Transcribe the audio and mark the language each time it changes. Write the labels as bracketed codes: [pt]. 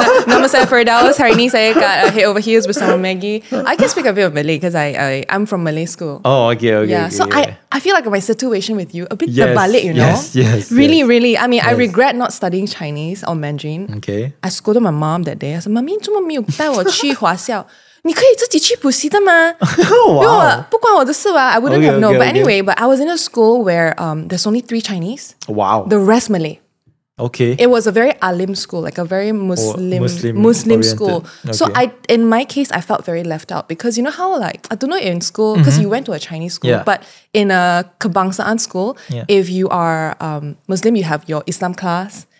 [ms] Nama saya Firdhaus. Hari ni saya kat Head Over Heels bersama Maggie. [en] I can speak a bit of Malay because I'm from Malay school. Oh, okay. Yeah, so I feel like my situation with you a bit terbalik, you know? Yes. Really. I mean, I regret not studying Chinese or Mandarin. Okay. I scolded my mom that day. I said, "Mami, [zh] 怎么没有带我去华校？你可以自己去补习的吗？不关我的事吧？ [en] I wouldn't have known. But anyway, but I was in a school where there's only 3 Chinese. Wow. The rest Malay. Okay. It was a very alim school, like a very Muslim school. Okay. So in my case, I felt very left out because you know how like, I don't know in school, because you went to a Chinese school, but in a kebangsaan school, if you are Muslim, you have your Islam class.